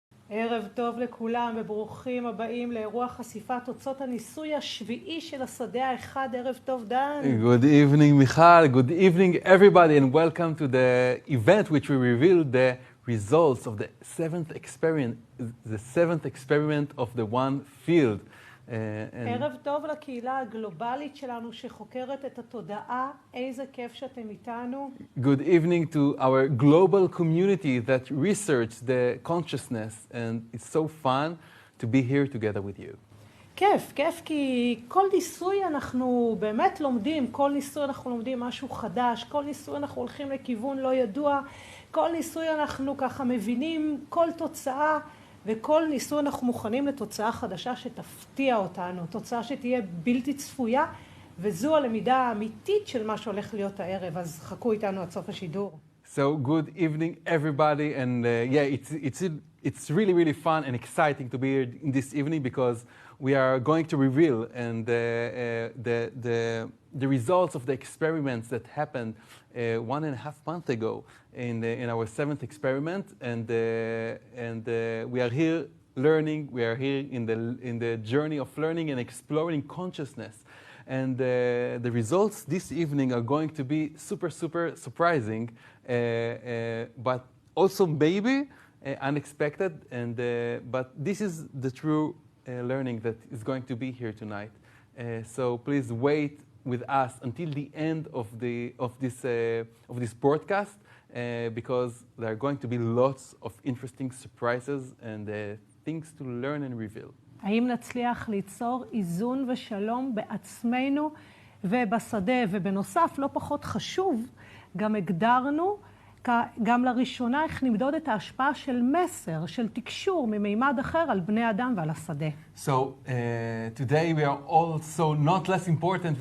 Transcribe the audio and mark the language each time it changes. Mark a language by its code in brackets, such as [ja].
[he] ערב טוב לכולם וברוכים הבאים לאירוע חשיפת תוצאות הניסוי השביעי של השדה האחד. ערב טוב דן. [en] Good evening Michal, good evening everybody and welcome to the event which we reveal the results of the seventh experiment of the one field. [he] ערב טוב לקהילה הגלובלית שלנו שחוקרת את התודעה. איזה כיף שאתם איתנו. [en] Good evening to our global community that research the consciousness and it's so fun to be here together with you. [he] כיף, כי כל ניסוי אנחנו באמת לומדים, כל ניסוי אנחנו לומדים משהו חדש, כל ניסוי אנחנו הולכים לכיוון לא ידוע, כל ניסוי אנחנו ככה מבינים כל תוצאה, וכל ניסוי אנחנו מוכנים לתוצאה חדשה שתפתיע אותנו, תוצאה שתהיה בלתי צפויה, וזו הלמידה האמיתית של מה שהולך להיות הערב, אז חכו איתנו עד סוף השידור. [en] So good evening everybody and it's really fun and exciting to be here in this evening because we are going to reveal and the results of the experiments that happened 1.5 months ago in our seventh experiment and we are here learning, we are here in the journey of learning and exploring consciousness. And the results this evening are going to be super surprising, but also maybe unexpected. But this is the true learning that is going to be here tonight. So please wait with us until the end of this broadcast, because there are going to be lots of interesting surprises and things to learn and reveal. [he] האם נצליח ליצור איזון ושלום בעצמנו ובשדה, ובנוסף, לא פחות חשוב, גם הגדרנו, גם לראשונה, איך נמדוד את ההשפעה של מסר, של תקשור ממימד אחר על בני אדם ועל השדה. [en] So today we are also not less important.